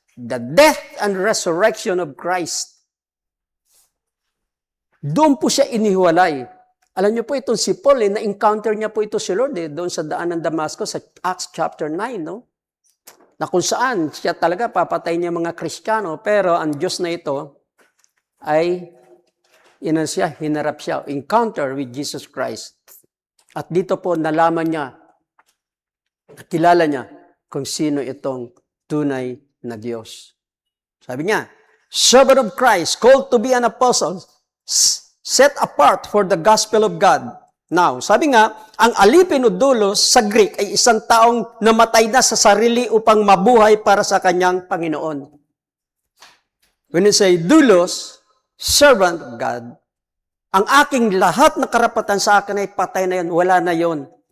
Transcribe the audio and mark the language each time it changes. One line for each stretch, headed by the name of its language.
English: The death and resurrection of Christ.
Filipino: Doon po siya inihiwalay. Alam niyo po itong si Paul, na-encounter niya po ito si Lord doon sa daan ng Damascus sa Acts chapter 9, no? Na kung saan siya talaga papatay niya mga Kristiyano, pero ang Diyos na ito ay hinarap siya,
English: encounter with Jesus Christ.
Filipino: At dito po nalaman niya, kilala niya kung sino itong tunay na Diyos. Sabi niya,
English: servant of Christ, called to be an apostle, set apart for the gospel of God.
Filipino: Now, sabi nga, ang alipin o doulos sa Greek ay isang taong namatay na sa sarili upang mabuhay para sa kanyang Panginoon.
English: When you say doulos, servant of God,
Filipino: ang aking lahat na karapatan sa akin ay patay na yun, wala na yun.